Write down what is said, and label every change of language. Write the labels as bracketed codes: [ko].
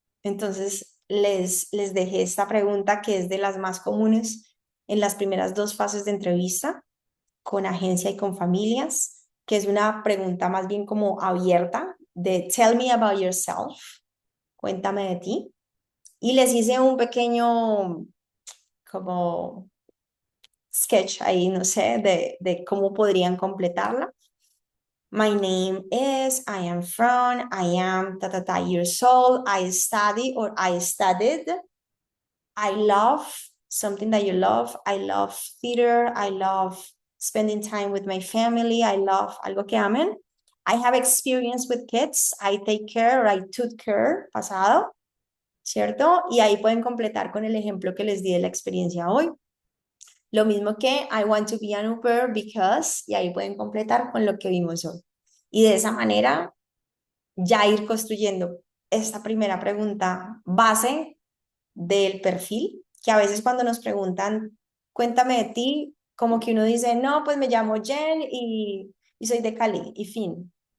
[es] Entonces, les dejé esta pregunta que es de las más comunes en las primeras 2 fases de entrevista con agencia y con familias, que es una pregunta más bien como abierta de [en] Tell me about yourself, [es] cuéntame de ti. Y les hice un pequeño como sketch ahí, no sé, de cómo podrían completarla. [en] My name is, I am from, I am ta ta ta years old, I study or I studied, I love something that you love, I love theater, I love spending time with my family, I love [es] algo que amen. [en] I have experience with kids, I take care or I took care, [es] pasado, ¿cierto? Y ahí pueden completar con el ejemplo que les di de la experiencia hoy. Lo mismo que [en] I want to be an au pair because, [es] y ahí pueden completar con lo que vimos hoy. Y de esa manera ya ir construyendo esta primera pregunta base del perfil, que a veces cuando nos preguntan, cuéntame de ti, como que uno dice, no, pues me llamo Jen y soy de Cali, y fin.